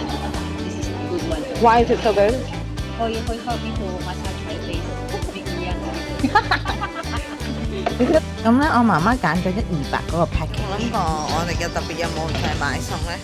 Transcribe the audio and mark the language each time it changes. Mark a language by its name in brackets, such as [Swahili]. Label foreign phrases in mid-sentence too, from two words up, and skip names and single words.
[English] This is a good one. Why is it so good? Oh, you can help me to massage my face. Make me younger. [Cantonese] 咁咧，我媽媽揀咗100-200嗰個 package。我諗過我哋嘅特別有冇就係買餸咧？